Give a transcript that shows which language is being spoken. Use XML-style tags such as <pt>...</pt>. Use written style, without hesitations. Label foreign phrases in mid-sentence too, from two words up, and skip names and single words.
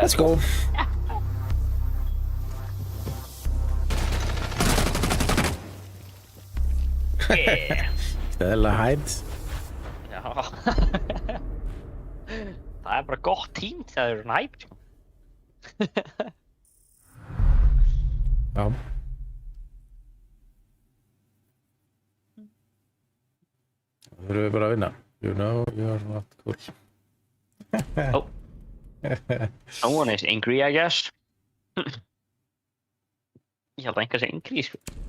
<en>Let's go. Yeah.</en> <is>Stella hætt. Já. Það er bara gott tím þegar þeir eru svona hype, sko. Já. Það þurfum við bara að vinna.</is> <en>You know you're not cool. Oh. Someone is angry, I guess.</en> <is>Ég held að einhver sé angry, sko.</is>